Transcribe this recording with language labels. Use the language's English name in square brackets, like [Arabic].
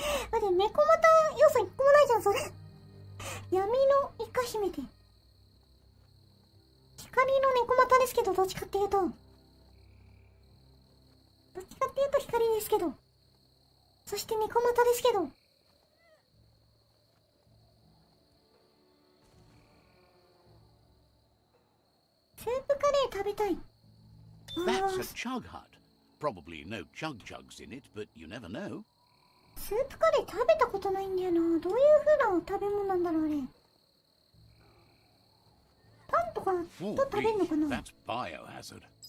[Japanese] 待って、猫股要素1個もないじゃんそれ。闇のイカ姫って光の猫股ですけど、どっちかっていうと光ですけど、そして猫股ですけど。スープカレー食べたい。 [English] That's a chug hut. Probably no chug jugs in it, but you never know. [Japanese] スープカレー食べたことないんだよな。どういう風な食べ物なんだろう、あれ。パンとかと食べるのかな。 [English] That's biohazard.